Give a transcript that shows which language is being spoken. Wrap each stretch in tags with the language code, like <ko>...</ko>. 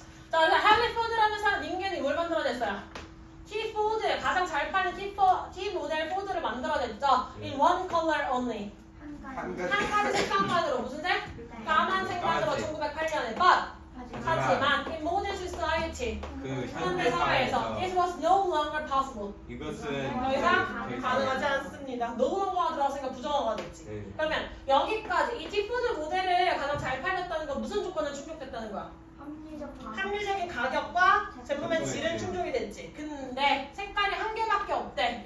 <ko>자, 헨리 포드라는 사람 인간이 뭘 만들어냈어요? T 포드 가장 잘 팔린 T 모델 포드를 만들어냈죠.</ko> <en>In one color only.</en> <ko>한 가지 색상만으로 무슨 색? 까만 색만으로 1908년에 하지만</ko> <en>in modern society</en> <ko>그 현대 사회에서</ko> <en>it was no longer possible.</en> <ko>이것은 더 이상 가능하지 않습니다. no longer가 들어갔으니까 부정어가 됐지. 네. 그러면 여기까지 이 T 포드 모델을 가장 잘 팔렸다는 건 무슨 조건을 충족됐다는 거야? 합리적인 가격과 제품의 질은 충족이 됐지. 근데 색깔이 한 개밖에 없대.</ko>